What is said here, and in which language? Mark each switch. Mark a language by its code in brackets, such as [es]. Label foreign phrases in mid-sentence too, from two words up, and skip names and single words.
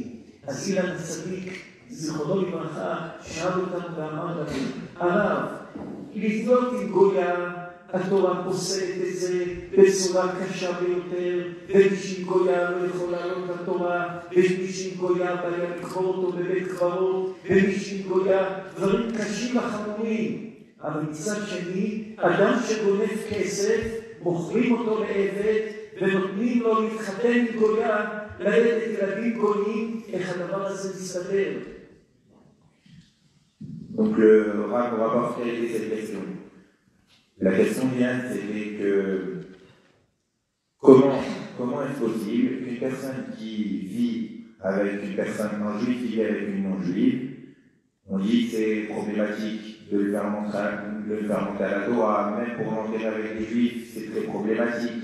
[he] אז אילן הצדיק, זכרונו לברכה, שאל אותנו ואמר לנו, הרב, לבנות עם גויה התורה פוסלת את זה בצורה קשה ביותר, ומי שהיא גויה לא יכול לעלות לתורה, ומי שהיא גויה בעיה לקבור אותו בבית קברות, ומי שהיא גויה דברים קשים וחמורים. אבל מצד שני, אדם שגונב כסף, מוכרים אותו לעבד, ונותנים לו להתחתן עם גויה, לילד ילדים גויים, איך הדבר הזה מסתדר? [fr] Donc le Rav nous rapporte quelle était cette question. La question vient, c'était que comment est-ce possible qu'une personne qui vit avec une personne non juive qui vit avec une non juive, on dit que c'est problématique de le faire monter à la Torah, même pour l'enterrer avec les juifs, c'est très problématique.